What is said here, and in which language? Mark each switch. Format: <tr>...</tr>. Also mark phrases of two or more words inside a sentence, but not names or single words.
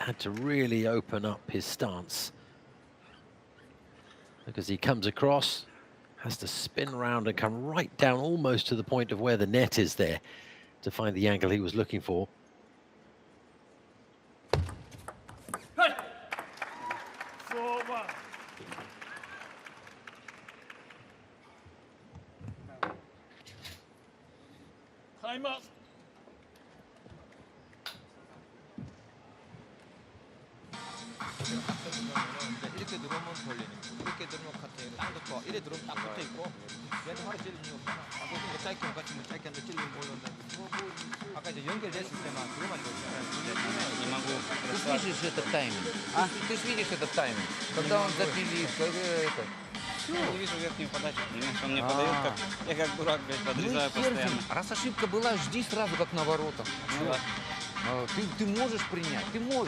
<en>Had to really open up his stance, because he comes across, has to spin around and come right down almost to the point of where the net is there to find the angle he was looking for. Hey. 4-1. Time up.</en> <ko>이렇게 들어오면 돌리는 거. 이렇게 들어오면 카트에 딱 붙어. 이래 들어오면 딱 붙어 있고. 얘는 바로 찔리는 이유 없잖아. 아까 그 짧게 같이 뭐 짧게 한데 찔리는 거 올라온다. 아까 이제 연결됐을 때만 그거만 좋잖아.</ko> <ru>Не могу. Ты ж видишь этот тайминг. Ты ж видишь этот тайминг. Когда он запилит, это... Я не вижу верхнюю подачу, понимаешь? Он мне подает, как я как дурак, блядь, подрезаю постоянно. Раз ошибка была, жди сразу, как на воротах. Ты можешь принять, ты можешь.</ru>